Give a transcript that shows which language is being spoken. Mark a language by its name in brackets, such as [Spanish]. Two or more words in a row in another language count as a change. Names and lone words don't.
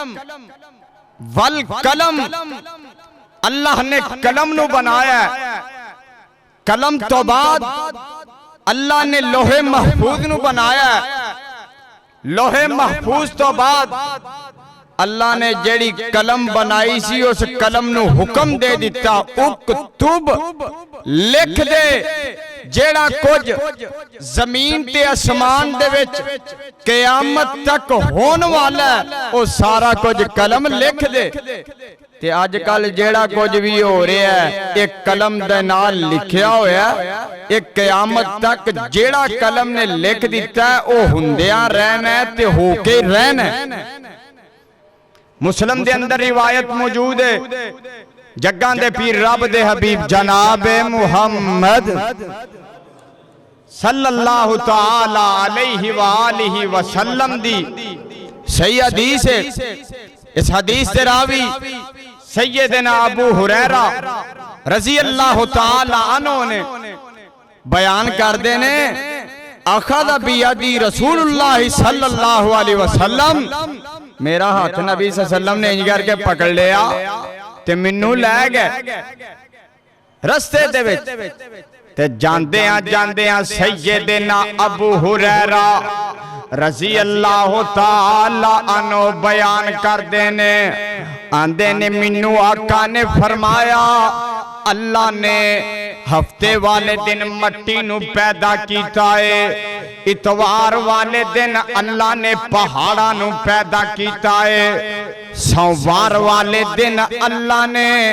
[Punjabi] والقلم، اللہ نے قلم نو بنایا ہے۔ قلم تو بعد اللہ نے لوح محفوظ نو بنایا ہے۔ لوح محفوظ تو بعد اللہ نے جیڑی قلم بنائی سی اس قلم نو حکم دے دیتا، اکتب، لکھ دے جیڑا کچھ زمین تے اسمان دے وچ قیامت تک ہون والا ہے وہ سارا کچھ قلم لکھ دے۔ تے آج کل جیڑا کچھ بھی ہو رہا ہے ایک قلم دے نال لکھیا ہویا ہے، ایک قیامت تک جیڑا قلم نے لکھ دیتا ہے وہ ہندیاں رہنا ہے تے ہو کے رہنا ہے۔ مسلم دے اندر روایت موجود ہے، جگاں دے پیر رب دے حبیب جناب محمد [Arabic] صلی اللہ تعالی علیہ وآلہ وسلم [Punjabi] دی صحیح حدیث ہے۔ اس حدیث دے راوی سیدنا ابو ہریرہ [Arabic] رضی اللہ تعالی عنہ [Punjabi] نے بیان کر دینے، [Arabic] اخذ بیدی رسول اللہ صلی اللہ علیہ وسلم، [Punjabi] میرا ہاتھ نبی [Arabic] صلی اللہ علیہ وسلم [Punjabi] نے انج کر کے پکڑ لیا تے منو لے گئے رستے دے وچ تے جاندیاں سیدنا ابو ہریرہ [Arabic] رضی اللہ تعالی عنہ [Punjabi] بیان کر دینے، آندے نے منو آقا نے فرمایا اللہ نے ہفتے والے دن مٹی نو پیدا کیتا ہے، اتوار والے دن اللہ نے پہاڑا نو پیدا کیتا ہے، سوموار والے دن اللہ نے